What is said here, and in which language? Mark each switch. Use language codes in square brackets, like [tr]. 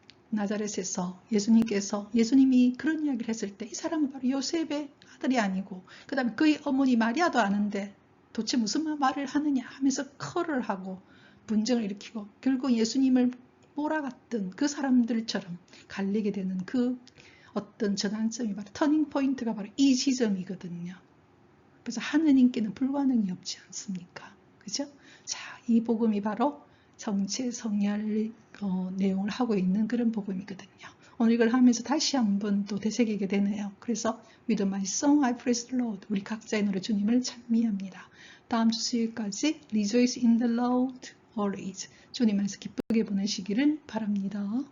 [ko] 나자렛에서 예수님이 그런 이야기를 했을 때 이 사람은 바로 요셉의 아들이 아니고 그 다음에 그의 어머니 마리아도 아는데 도대체 무슨 말을 하느냐 하면서 컬을 하고 분쟁을 일으키고 결국 예수님을 몰아갔던 그 사람들처럼 갈리게 되는 그 어떤 전환점이 바로 터닝 포인트가 바로 이 지점이거든요. 그래서 하느님께는 불가능이 없지 않습니까? 그죠? 자, 이 복음이 바로 정체 성혈 내용을 하고 있는 그런 복음이거든요. 오늘 이걸 하면서 다시 한번 또 되새기게 되네요. 그래서 [en] With my song I praise the Lord. [ko] 우리 각자의 노래 주님을 찬미합니다. 다음 주 수요일까지 [en] Rejoice in the Lord always. [ko] 주님 안에서 기쁘게 보내시기를 바랍니다.